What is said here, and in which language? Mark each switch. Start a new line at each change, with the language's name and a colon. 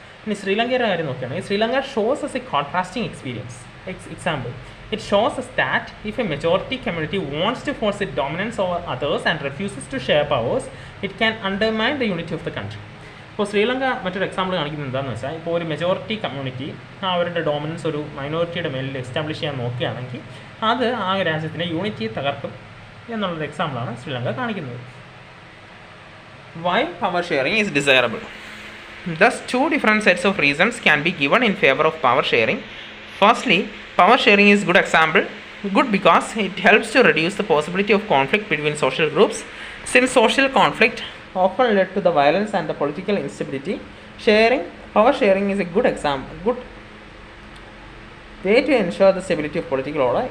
Malayalam: ഇനി ശ്രീലങ്കയുടെ കാര്യം നോക്കുകയാണെങ്കിൽ
English: Sri Lanka shows as a contrasting example. It shows us that if a majority community wants to force its dominance over others and refuses to share powers, it can undermine the unity of the country.
Malayalam: ഇപ്പോൾ ശ്രീലങ്ക മറ്റൊരു example കാണിക്കുന്നത് എന്താണെന്ന് വെച്ചാൽ, ഇപ്പോൾ ഒരു majority community അവരുടെ dominance ഒരു മൈനോറിറ്റിയുടെ മേലിൽ എസ്റ്റാബ്ലിഷ് ചെയ്യാൻ നോക്കുകയാണെങ്കിൽ അത് ആ രാജ്യത്തിൻ്റെ യൂണിറ്റി തകർക്കും എന്നുള്ളൊരു എക്സാമ്പിളാണ് ശ്രീലങ്ക കാണിക്കുന്നത്.
English: Why power sharing is desirable? Thus, two different sets of reasons can be given in favor of power sharing. Firstly, power sharing is good because it helps to reduce the possibility of conflict between social groups. Since social conflict often led to the violence and the political instability, power sharing is a good way to ensure the stability of political order.